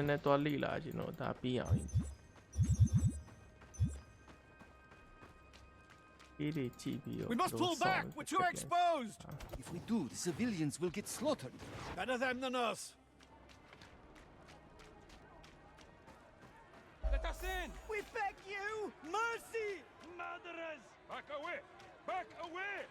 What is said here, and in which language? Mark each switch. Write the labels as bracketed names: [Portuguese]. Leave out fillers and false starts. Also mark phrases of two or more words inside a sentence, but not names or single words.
[Burmese] နည်းသွားလိလာကျွန်တော်ဒါပြီးအောင်အေးတွေကြည့်ပြီးတော့ [English] We must pull back! We're too exposed! If we do, the civilians will get slaughtered. Better them than us! Let us in! We beg you! Mercy! Murderers! Back away! Back away!